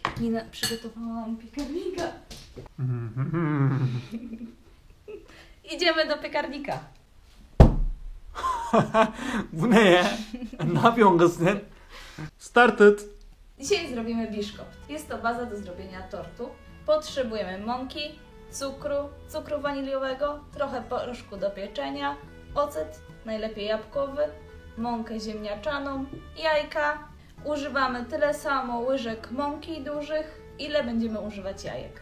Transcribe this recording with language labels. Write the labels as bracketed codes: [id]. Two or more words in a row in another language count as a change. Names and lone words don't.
[pl] Nina, przygotowałam piekarnika. Idziemy do piekarnika. [tr] Bu ne ya? Ne yapıyorsun kız sen? [pl] Started. Dzisiaj zrobimy biszkopt. Jest to baza do zrobienia tortu. Potrzebujemy mąki, cukru waniliowego, trochę proszku do pieczenia, ocet, najlepiej jabłkowy, mąkę ziemniaczaną, jajka. Używamy tyle samo łyżek mąki dużych, ile będziemy używać jajek.